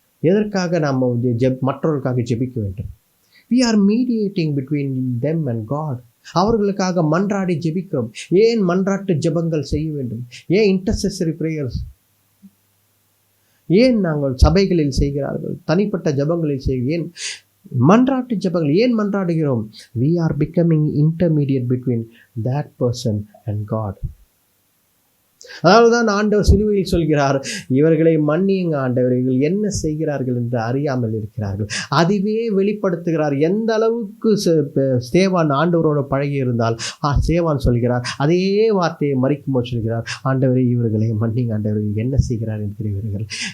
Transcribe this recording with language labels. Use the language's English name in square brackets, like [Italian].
[Tamil] எதற்காக நாம் மற்றவர்களுக்காக ஜெபிக்க வேண்டும்? [English] We are mediating between them and God. [Tamil] அவர்களுக்காக மன்றாடி ஜெபிக்கிறோம். ஏன் மன்றாட்டு ஜெபங்கள் செய்ய வேண்டும்? ஏன் இன்டர்செசரி ப்ரேயர்ஸ்? ஏன் நாங்கள் சபைகளில் செய்கிறார்கள், தனிப்பட்ட ஜெபங்களில் ஏன் மன்றாட்டு ஜெபங்கள் ஏன் மன்றாடுகிறோம்? [English] we are becoming intermediate between that person and God. [Tamil] அதனால்தான் ஆண்டவர் சிலுவையில் சொல்கிறார், இவர்களை மன்னியுங்க ஆண்டவர், இவர்கள் என்ன செய்கிறார்கள் என்று அறியாமல் இருக்கிறார்கள். அதுவே வெளிப்படுத்துகிறார். எந்த அளவுக்கு ஸ்தேவான் ஆண்டவரோட பழகி இருந்தால் ஸ்தேவான் சொல்கிறார், அதே வார்த்தையை மறிக்கும்போது சொல்கிறார், ஆண்டவரே இவர்களை மன்னிங்க ஆண்டவர், என்ன செய்கிறார் என்கிறவர்கள்.